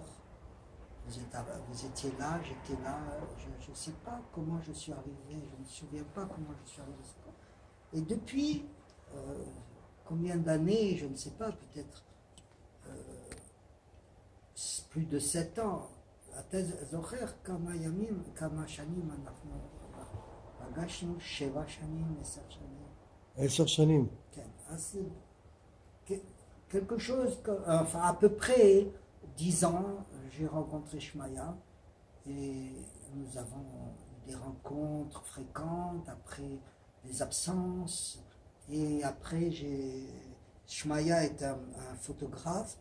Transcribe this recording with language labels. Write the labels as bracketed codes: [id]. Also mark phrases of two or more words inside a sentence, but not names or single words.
[fr] Vous étiez là, j'étais là, je ne sais pas comment je suis arrivé, je ne me souviens pas comment je suis arrivé. Et depuis combien d'années, je ne sais pas, peut-être plus de 7 ans, [he] אתה זוכר כמה ימים, כמה שנים אנחנו פגשנו? 7 שנים, 10 שנים. 10 שנים. כן, אז [fr] quelque chose, enfin à peu près 10 ans, j'ai rencontré Shmaya et nous avons eu des rencontres fréquentes, après des absences, et après Shmaya est un photographe.